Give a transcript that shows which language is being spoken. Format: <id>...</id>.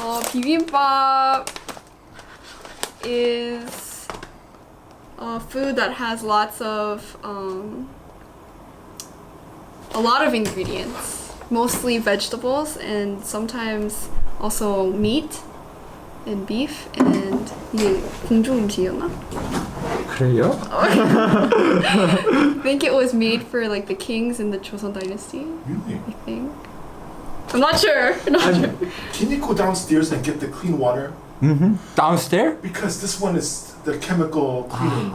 <en>Bibimbap is a food that has lots of a lot of ingredients, mostly vegetables and sometimes also meat and beef.</en> <ko>And 이게 궁중 음식이었나? 그래요?</ko> <en>I think it was made for like the kings in the Joseon dynasty. Really? I think. I'm not sure. Can you go downstairs and get the clean water? Downstairs? Because this one is the chemical cleaning.</en>